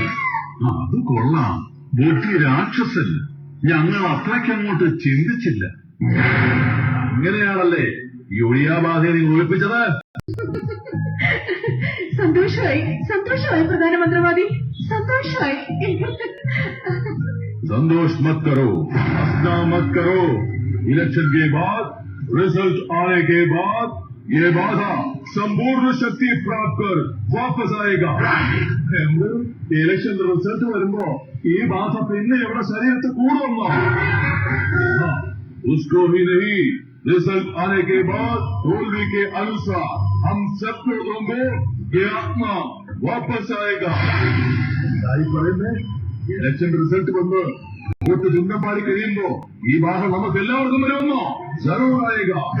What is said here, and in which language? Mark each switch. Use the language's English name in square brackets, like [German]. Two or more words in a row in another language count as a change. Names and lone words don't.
[Malayalam] അത് കൊള്ളാം. ബുദ്ധി രാക്ഷസൻ. ഞങ്ങൾ അത്രയ്ക്കങ്ങോട്ട് ചിന്തിച്ചില്ല. അങ്ങനെയാണല്ലേ ഈ ഒഴിയാബാധയെ നിങ്ങൾ ഒഴിപ്പിച്ചത്? സന്തോഷമായി, സന്തോഷമായി പ്രധാനമന്ത്രിവാദി, സന്തോഷമായി. [Hindi] संतोष मत करो, हंसना मत करो. इलेक्शन के बाद, रिजल्ट आने के बाद ये बाधा संपूर्ण शक्ति प्राप्त कर वापस आएगा. [English] election result [Malayalam] വരുമ്പോ ഈ ബാധ പിന്നെ എവിടെ ശരീരത്തിൽ കൂടുമെന്നോ? [Hindi] उसको ही नहीं, रिजल्ट आने के बाद तोलवी के अनुसार हम सब लोगों को ये आत्मा वापस आएगा. [Malayalam] പറയുന്നേ, [English] election result [Malayalam] വന്ന് വോട്ട് ചിഹ്നം പാടി കഴിയുമ്പോ ഈ ബാധ നമുക്ക് എല്ലാവർക്കും വരുമെന്നോ? [Hindi] ज़रूर आएगा.